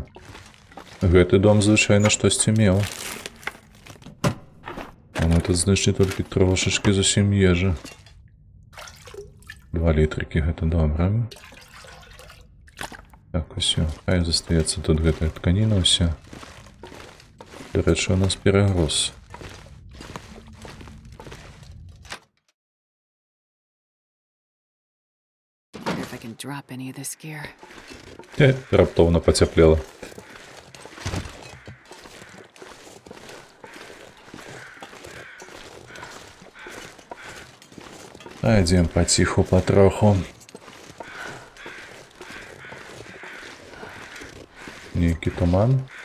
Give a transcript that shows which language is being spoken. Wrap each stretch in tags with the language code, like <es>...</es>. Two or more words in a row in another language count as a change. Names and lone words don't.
<be>Гэты дом звычайна штосьці меў. А мы тут знайшлі толькі трошачкі зусім ежы. 2 літрыкі, гэта добра. Так, усё. Хай застаецца тут гэтая тканіна ўся. До рэчы, у нас перагруз.</be> <en>Wonder if I can drop any of this gear.</en> <be>Раптоўна пацяплела. А ідзем паціху патроху. Нейкі туман.</be>